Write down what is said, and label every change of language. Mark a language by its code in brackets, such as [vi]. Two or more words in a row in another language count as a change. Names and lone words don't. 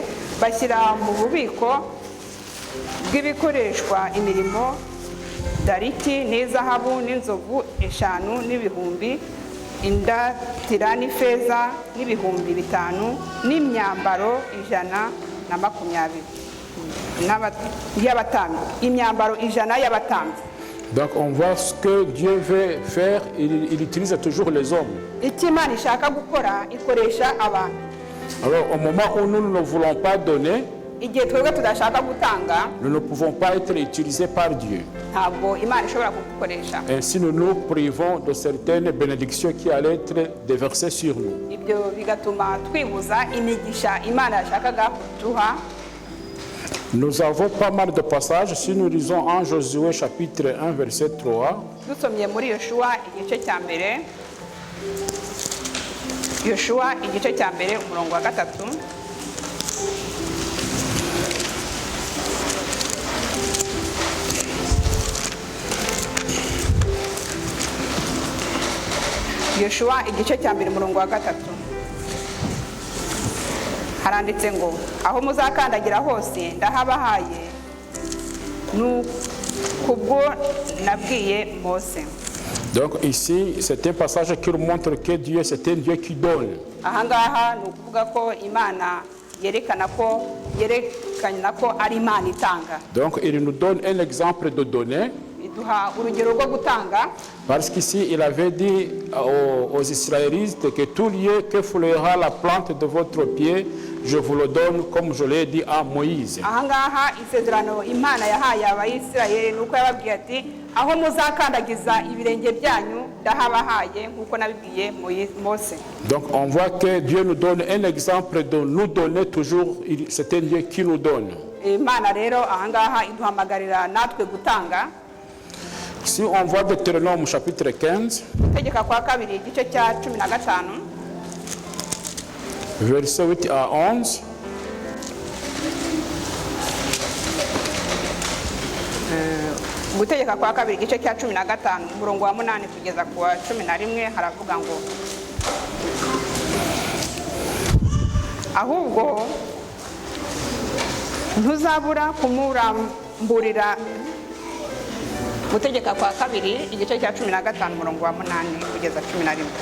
[rw] bashyira mu bubiko bw'ibikoreshwa imirimo dariki n'izahabu n'inzovu 5 n'ibihumbi indatira n'ifeza n'ibihumbi 5 n'imyambaro 120 y'abatambyi imyambaro 100 y'abatambyi. [fr] Donc on voit ce que Dieu veut faire, il utilise toujours les hommes. [rw] Icyo Imana ishaka gukora ikoresha abantu. [fr] Alors au moment où nous ne voulons pas donner, [rw] igihe twebwe tudashaka gutanga, [fr] nous ne pouvons pas être utilisés par Dieu. [rw] Ntabwo Imana ishobora kudukoresha. [fr] Ainsi nous nous privons de certaines bénédictions qui allaient être déversées sur nous. [rw] Ibyo bigatuma twibuza imigisha Imana yashakaga kuduha. [fr] Nous avons pas mal de passages. Si nous lisons en Josué chapitre 1 verset 3. [rw] Dusomye muri Yoshua igice cya mbere. Yoshua igice cya mbere umurongo wa 3. Yoshua igice cya mbere umurongo wa 3. Haranditse ngo aho muzakandagira hose ndahabahaye kubwo nabwiye Mose. [fr] Donc ici c'est un passage qui nous montre que Dieu c'est un Dieu qui donne. [rw] Ahangaha ni ukuvuga ko Imana yerekana ko ari Imana itanga. [fr] Donc il nous donne un exemple de donner. [rw] Iduha urugero rwo gutanga. [fr] Parce qu'ici il avait dit aux Israélites que tout lieu que fleurira la plante de votre pied, je vous le donne comme je l'ai dit à Moïse. [rw] Ahangaha isezerano Imana yahaye Abayisirayeli nuko yababwiye ati aho muzakandagiza ibirenge byanyu ndahabahaye nkuko nabibwiye Mose. [fr] Donc on voit que Dieu nous donne un exemple de nous donner toujours, c'est un Dieu qui nous donne. [rw] Imana rero ahangaha iduhamagarira natwe gutanga. [fr] Si on voit Deutéronome chapitre 15, [rw] Tegeka kwa kabiri igice cya 15 [fr] verset 8 à 11. [rw] Gutegeka kwa kabiri igice cya 15 umurongo wa 8 kugeza ku wa 11 haravuga ngo ahubwo ntuzabura kumuramburira gutegeka kwa kabiri igice cya 15 umurongo wa 8 kugeza 11.